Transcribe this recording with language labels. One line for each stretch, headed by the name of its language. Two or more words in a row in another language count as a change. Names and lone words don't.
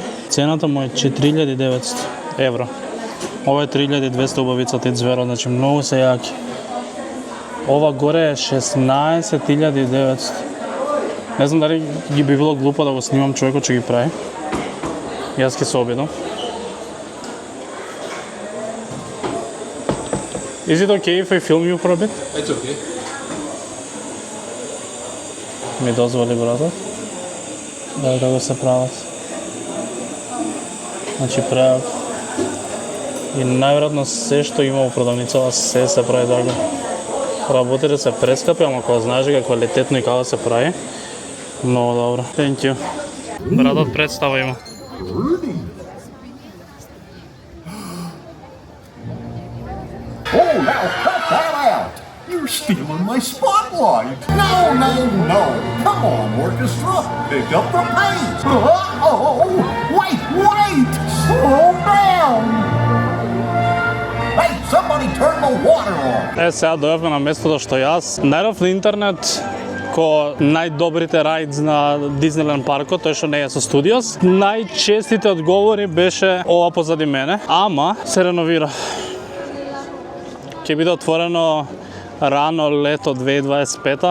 Macedonian: Цената му е 4900 евро. Ова е 3200 убавицата и зверо, значи многу се јаки. Ова горе е 16900. Не знам дали ги би било глупо да го снимам човекот што ги прави. Јас ќе се обидам.
English: Is it okay if I film you for a bit? It's okay.
Macedonian: Ми дозволи братот. Да го се прават. Значи прават. И најверојатно се што има во продавницава се прави така. Работите се прескапи, ама кога знаеш дека квалитетно и како се прави, многу добро.
English: Thank you.
Macedonian: Братот представа има.
English: Oh, now cut that out! You're stealing my spotlight! No, no, no! Come on, orchestra! Pick up the pace! Uh-oh! Wait! Slow down! Hey, somebody turn the water on!
Macedonian: Сега дојавме на местото што јас најдов на интернет ко најдобрите рајдс на Диснейленд паркот, тој што не е со студиос. Најчестите одговори беше ова позади мене, ама се реновира. Ќе биде отворено рано лето 2025-та.